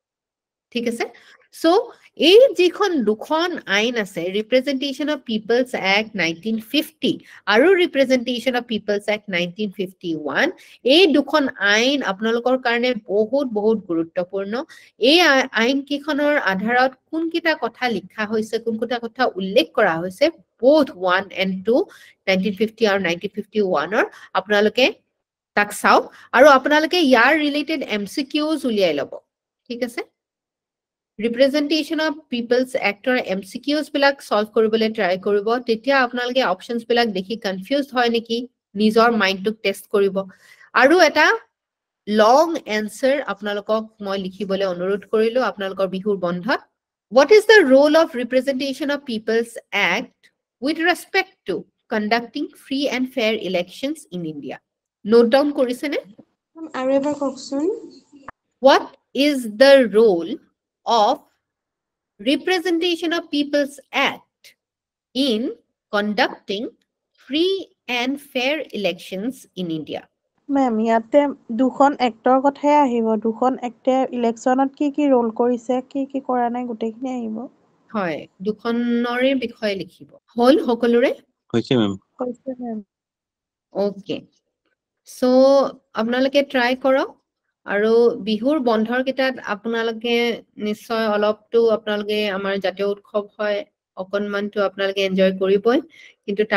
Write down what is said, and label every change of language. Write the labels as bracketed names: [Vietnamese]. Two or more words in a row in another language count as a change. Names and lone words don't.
[Assamese] ঠিক আছে সো এই যিখন দুখন আইন আছে ৰিপ্ৰেজেন্টেশন অফ পিপলছ এক্ট 1950 আৰু ৰিপ্ৰেজেন্টেশন অফ পিপলছ এক্ট 1951 এই দুখন আইন আপোনালোকৰ কাৰণে বহুত বহুত গুৰুত্বপূৰ্ণ এই আইন কিখনৰ আধাৰত কোনকিটা কথা লিখা হৈছে কোনকিটা কথা উল্লেখ কৰা হৈছে [English] both 1 and 2 [Assamese] 1950 আৰু 1951 ৰ আপোনালোকে তাক চাওক আৰু আপোনালোকে ইয়াৰ ৰিলেটেড MCQs উলিয়াই লব ঠিক আছে [English] Representation of People's Act or [Assamese] MCQs বিলাক solve কৰিবলৈ try কৰিব তেতিয়া আপোনালোকে options বিলাক দেখি confused হয় নেকি নিজৰ মাইন্ডটোক টেষ্ট কৰিব আৰু এটা [English] long answer [Assamese] আপোনালোকক মই লিখিবলৈ অনুৰোধ কৰিলো আপোনালোকৰ বিহুৰ বন্ধত [English] What is the role of Representation of People's Act with respect to conducting free and fair elections in India? Note down [Assamese] কৰিছেনে আৰু এবাৰ কওকচোন [English] What is the role of Representation of People's Act in conducting free and fair elections in India? [Assamese] Ma'am, ইয়াতে দুখন এক্টৰ কথাই আহিব দুখন এক্টে ইলেকশনত কি ৰোল কৰিছে কি কৰা নাই গোটেইখিনি আহিব হয় দুখনৰে বিষয় লিখিব হল সকলোৰে হৈছে মেম কৈছে মেম [English] okay so [Assamese] আপোনালোকে ট্ৰাই কৰক আৰু বিহুৰ বন্ধৰ কিটাত আপোনালোকে নিশ্চয় অলপটো আপোনালোকে আমাৰ জাতীয় উৎসৱ হয় অকনমানটো আপোনালোকে এনজয় কৰিবই কিন্তু তাৰ